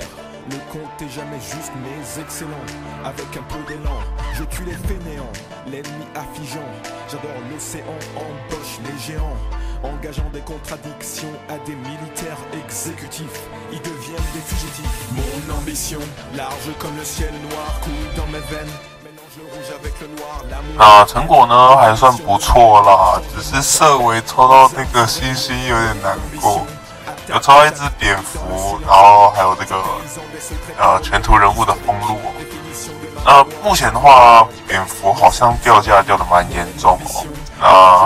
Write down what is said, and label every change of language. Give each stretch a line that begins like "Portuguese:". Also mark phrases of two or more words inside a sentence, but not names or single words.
French: Le compte est jamais juste mais excellent. Avec un peu d'élan, je tue les fainéants, l'ennemi affligeant. J'adore l'océan, embauche les géants, engageant des contradictions à des militaires exécutifs. Ils deviennent des fugitifs. Mon ambition, large comme le ciel noir, coule dans mes veines.
Chinese: 那成果呢还算不错啦，只是色违抽到那个星星有点难过，有抽到一只蝙蝠，然后还有这个全图人物的封路。目前的话，蝙蝠好像掉价掉的蛮严重哦。